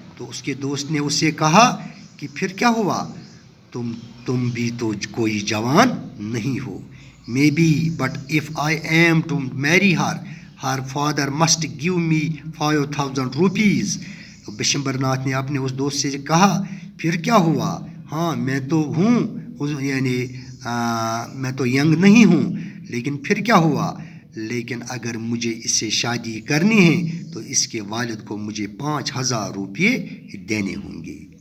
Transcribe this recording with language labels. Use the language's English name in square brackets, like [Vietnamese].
[Urdu] تو اس کے دوست نے اسے کہا کہ پھر کیا ہوا؟ تم بھی تو کوئی جوان نہیں ہو. [English] Maybe, but if I am to marry her, her father must give me 5,000 rupees. [Urdu] تو بشمبر ناتھ نے اپنے اس دوست سے کہا پھر کیا ہوا؟ ہاں میں تو ہوں یعنی میں تو ینگ نہیں ہوں لیکن پھر کیا ہوا؟ لیکن اگر مجھے اس سے شادی کرنی ہے تو اس کے والد کو مجھے 5,000 روپے دینے ہوں گے.